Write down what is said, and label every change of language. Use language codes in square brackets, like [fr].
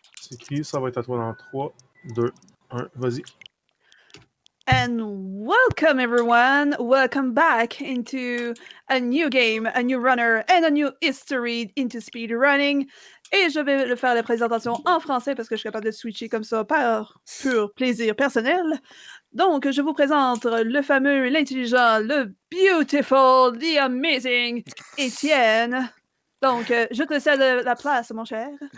[fr] écrit, ça va être à toi dans 3, 2, 1, vas-y. [en] And welcome everyone, welcome back into a new game, a new runner and a new history into speedrunning. [fr] Et je vais le faire la présentation en français parce que je suis capable de switcher comme ça par pur plaisir personnel. Donc, je vous présente le fameux, l'intelligent, le [en] beautiful, the amazing [fr] Étienne. Donc, je te cède la place, mon cher.